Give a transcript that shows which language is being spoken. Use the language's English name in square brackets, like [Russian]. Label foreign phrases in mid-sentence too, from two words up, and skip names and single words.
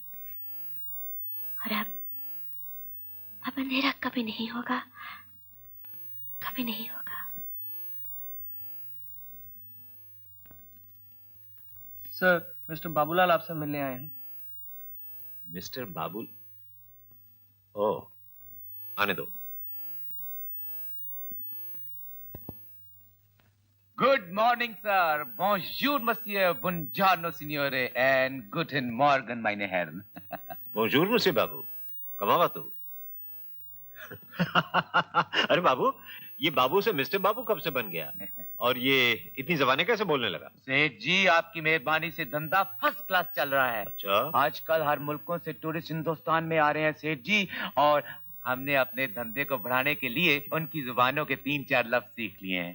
[Hindi] और अब अंधेरा कभी नहीं होगा, कभी नहीं होगा। सर, मिस्टर बाबूलाल आपसे मिलने आए हैं। मिस्टर बाबुल? ओ, आने दो। [English] Good morning, sir. [French] Bonjour, monsieur. [Italian] Buongiorno, signore. [German] And guten Morgen, meine Herren. [French] Bonjour, monsieur बाबू। comment vas-tu. [Hindi] अरे बाबू, ये बाबू से मिस्टर बाबू कब से बन गया? और ये इतनी ज़बानें कैसे बोलने लगा? सेठ जी, आपकी मेहरबानी से धंधा [English] first class [Hindi] चल रहा है। अच्छा। आजकल हर मुल्कों से टूरिस्ट हिंदुस्तान में आ रहे हैं सेठ जी, और हमने अपने धंधे को बढ़ाने के लिए उनकी जुबानों के 3-4 लफ्ज सीख लिए हैं।